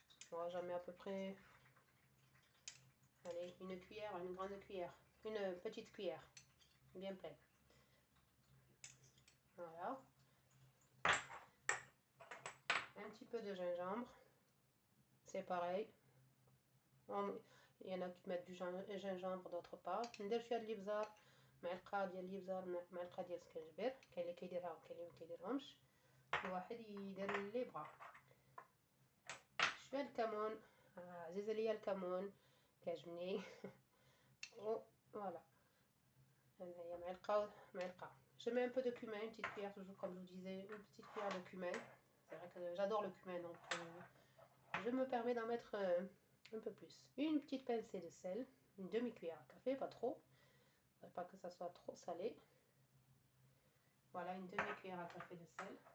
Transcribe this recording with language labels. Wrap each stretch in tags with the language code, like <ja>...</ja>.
<fr>Bon, j'en mets à peu près, allez, une cuillère, une grande cuillère, une petite cuillère, bien pleine. Voilà. Un petit peu de gingembre. C'est pareil. Il y en a qui mettent du gingembre, d'autre part.</fr> <ar>ندير شويه ديال الابزار، معلقه ديال الابزار، معلقه ديال السكنجبير. كاين اللي كيديرها وكاين اللي ما كيديرهمش، الواحد يدير اللي بغا. شويه الكمون، عزيز عليا الكمون، كيعجبني. Voilà. هنايا معلقه.</ar> <fr>Je mets un peu de cumin, une petite cuillère, toujours comme je vous disais, une petite cuillère de cumin. C'est vrai que j'adore le cumin, donc je me permets d'en mettre un peu plus. Une petite pincée de sel, une demi-cuillère à café, pas trop. Pas que ça soit trop salé. Voilà, une demi-cuillère à café de sel.</fr>